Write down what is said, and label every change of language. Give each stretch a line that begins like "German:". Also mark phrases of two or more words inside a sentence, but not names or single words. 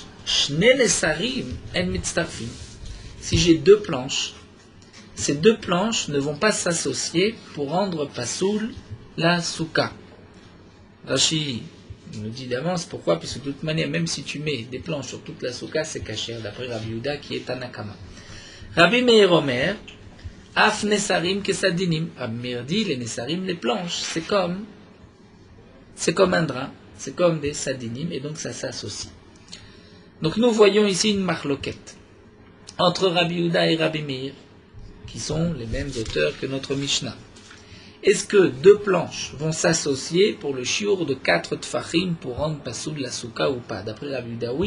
Hebrew: שני נסרים אין מצטרפין.
French: Si j'ai 2 planches, ces 2 planches ne vont pas s'associer pour rendre pasoul la souka. Rashi nous dit d'avance pourquoi, puisque de toute manière, même si tu mets des planches sur toute la souka, c'est caché, d'après Rabbi Yehuda qui est Tanakama.
Hebrew: רבי מאיר אומר אף נסרים כסדינים.
French: Rabbi Meir dit les nesarim, les planches, c'est comme un drap, c'est comme des sadinim, et donc ça s'associe. Donc nous voyons ici une marloquette entre Rabbi Yehuda et Rabbi Meir, qui sont les mêmes auteurs que notre Mishnah. Est-ce que 2 planches vont s'associer pour le shiur de 4 tfachim pour rendre pasoul la souka ou pas? D'après Rabbi Yehuda, oui.